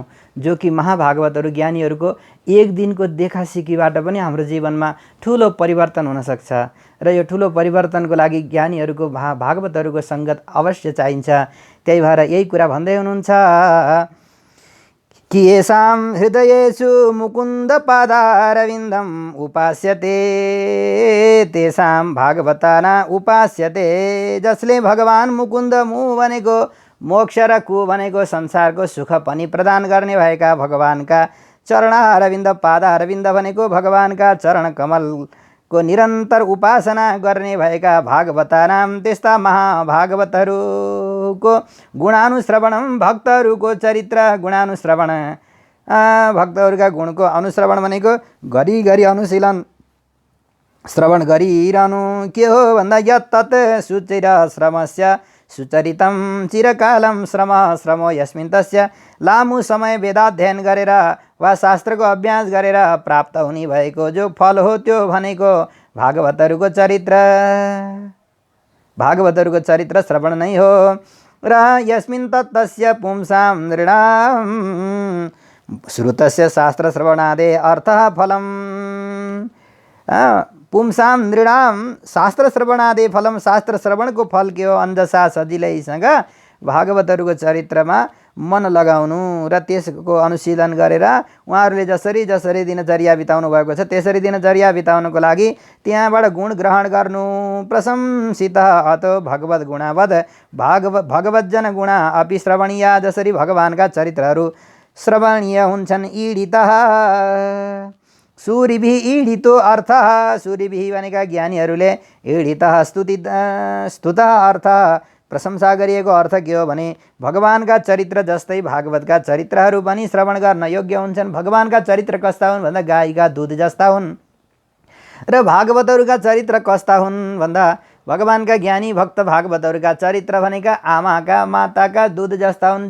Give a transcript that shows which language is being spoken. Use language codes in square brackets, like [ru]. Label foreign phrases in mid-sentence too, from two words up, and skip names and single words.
[ne] जो कि महाभागवतहरू ज्ञानीहरूको एक दिनको देखासिकीबाट पनि हाम्रो जीवनमा ठुलो परिवर्तन हुनसक्छ। र यो ठुलो परिवर्तनको लागि ज्ञानीहरूको भागवतहरूको सङ्गत अवश्य चाहिन्छ। त्यही भएर यही कुरा भन्दै हुनुहुन्छ कि [sa] येषां हृदयेषु मुकुन्द पादारविन्दम् उपास्यते तेषां भागवताना उपास्यते। [ne] जसले भगवान मुकुन्द मु भनेको मोक्ष र कु भनेको संसारको सुख पनि प्रदान गर्ने भएका भगवानका चरण अरविन्द, पाद अरविन्द भनेको भगवानका चरण कमलको निरन्तर उपासना गर्ने भएका भागवतानाम, त्यस्ता महाभागवतहरूको गुणानुश्रवणम, भक्तहरूको चरित्र गुणानुश्रवण, भक्तहरूका गुणको अनुश्रवण भनेको घरिघरि अनुशीलन श्रवण गरिरहनु। के हो भन्दा [sa] यत्तत् सुचिर श्रमस्य सुचरितम चिरकालम श्रमो यस्मिन् तस्य, [ne] लामो समय वेदाध्ययन गरेर वा शास्त्रको अभ्यास गरेर प्राप्त हुने भएको जो फल हो त्यो भनेको भागवतहरूको चरित्र श्रवण नै हो। [sa] र यस्मिन् तत्तस्य पुंसां नृणां श्रुतस्य शास्त्र श्रवणादे अर्थः फलम्। पुंसां नृणां शास्त्र श्रवणादे फलम, [ne] शास्त्र श्रवणको फल के हो, अन्धसा सजिलैसँग भागवतहरूको चरित्रमा मन लगाउनु र त्यसको अनुशीलन गरेर उहाँहरूले जसरी दिनचर्या बिताउनु भएको छ त्यसरी दिनचर्या बिताउनको लागि त्यहाँबाट गुण ग्रहण गर्नु। [sa] प्रशंसित अतो भगवत गुणावद भगवतजन गुणा अपि श्रवणीय, [ne] जसरी भगवानका चरित्रहरू श्रवणीय हुन्छन्। [sa] ईडितः सूरिभिः ईडितो अर्थः, [ne] सूरिभिः भनेका ज्ञानीहरूले [sa] ईडितः स्तुतः [ne] अर्थ प्रशंसा गरिएको अर्थ के हो भने भगवानका चरित्र जस्तै भागवतका चरित्रहरू पनि श्रवण गर्न योग्य हुन्छन्। भगवानका चरित्र कस्ता हुन् भन्दा गाईका दुध जस्ता हुन् र भागवतहरूका चरित्र कस्ता हुन् भन्दा भगवानका ज्ञानी भक्त भागवतहरूका चरित्र भनेका आमाका माताका दुध जस्ता हुन्।